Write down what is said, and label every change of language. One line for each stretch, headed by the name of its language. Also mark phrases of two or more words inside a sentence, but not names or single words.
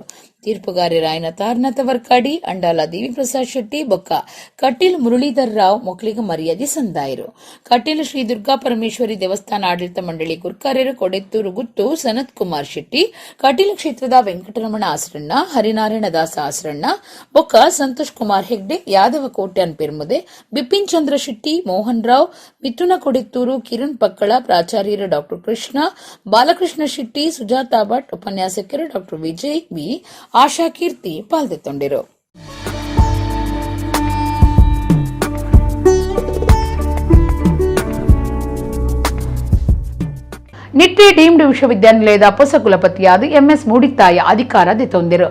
Tulu: ತೀರ್ಪುಗಾರರಾಯನ ತಾರ್ನಾಥ ವರ್ಕಾಡಿ, ಅಂಡಾಲ ದೇವಿ ಪ್ರಸಾದ್ ಶೆಟ್ಟಿ ಬೊಕ್ಕ ಕಟೀಲ್ ಮುರಳೀಧರ್ ರಾವ್ ಮೊಕ್ಲಿಗ ಮರ್ಯಾದೆ ಸಂದಾಯರು. ಕಟೀಲ್ ಶ್ರೀ ದುರ್ಗಾ ಪರಮೇಶ್ವರಿ ದೇವಸ್ಥಾನ ಆಡಳಿತ ಮಂಡಳಿ ಗುರ್ಕಾರ್ಯರು ಕೊಡೆತ್ತೂರು ಗುತ್ತು ಸನತ್ ಕುಮಾರ್ ಶೆಟ್ಟಿ, ಕಟೀಲ್ ಕ್ಷೇತ್ರದ ವೆಂಕಟರಮಣ ಆಸರಣ್ಣ, ಹರಿನಾರಾಯಣ ದಾಸ ಆಸರಣ್ಣ ಬೊಕ್ಕ ಸಂತೋಷ್ ಕುಮಾರ್ ಹೆಗ್ಡೆ, ಯಾದವ ಕೋಟ್ಯಾನ್ ಪೆರ್ಮುದೆ, ಬಿಪಿನ್ ಚಂದ್ರ ಶೆಟ್ಟಿ, ಮೋಹನ್ ರಾವ್, ಮಿಥುನ ಕೊಡೆತ್ತೂರು, ಕಿರಣ್ ಪಕ್ಕಳ, ಪ್ರಾಚಾರ್ಯರು ಡಾಕ್ಟರ್ ಕೃಷ್ಣ, ಬಾಲಕೃಷ್ಣ ಶೆಟ್ಟಿ, ಸುಜಾತಾ ಭಟ್, ಉಪನ್ಯಾಸಕರು ಡಾಕ್ಟರ್ ವಿಜಯ್ ಬಿ, ಆಶಾ ಕೀರ್ತಿ ಪಾಲ್ಗೊಳ್ಳಿರು. ನಿಟ್ಟೆ ಡೀಮ್ಡ್ ವಿಶ್ವವಿದ್ಯಾನಿಲಯದ ಹೊಸ ಕುಲಪತಿಯಾದ MS ಮೂಡಿತ್ತಾಯ ಅಧಿಕಾರದೆ ತೊಂದಿರು.